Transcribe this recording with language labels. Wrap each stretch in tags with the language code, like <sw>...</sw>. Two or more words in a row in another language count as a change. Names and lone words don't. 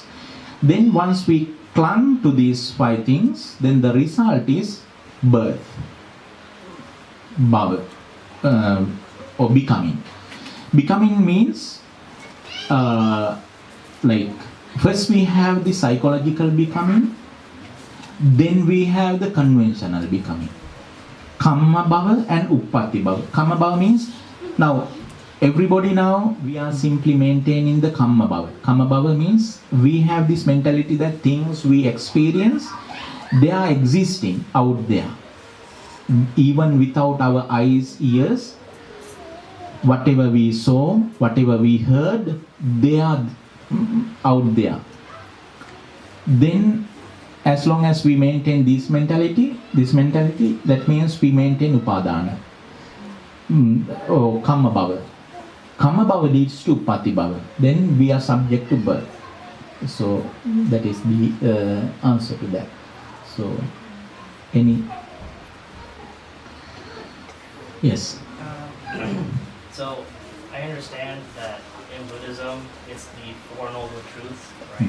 <en>Then once we clung to these 5 things, then the result is birth, bhava, or becoming. Becoming means, like, first we have the psychological becoming, then we have the conventional becoming.</en> <pi>Kamma bhava and uppatti bhava. Kamma bhava</pi> <en>means, now everybody now we are simply maintaining the</en> <pi>kamma bhava. Kamma bhava</pi> <en>means we have this mentality that things we experience, they are existing out there. Even without our eyes, ears, whatever we saw, whatever we heard, they are out there. Then as long as we maintain this mentality, that means we maintain upadana or</en> <pi>kamma bhava. Kamma bhava</pi> <en>leads to</en> <pi>uppatti bhava.</pi> <en>Then we are subject to birth. So that is the answer to that. So any? Yes. So I understand that in Buddhism it's the Four Noble Truths, right?</en>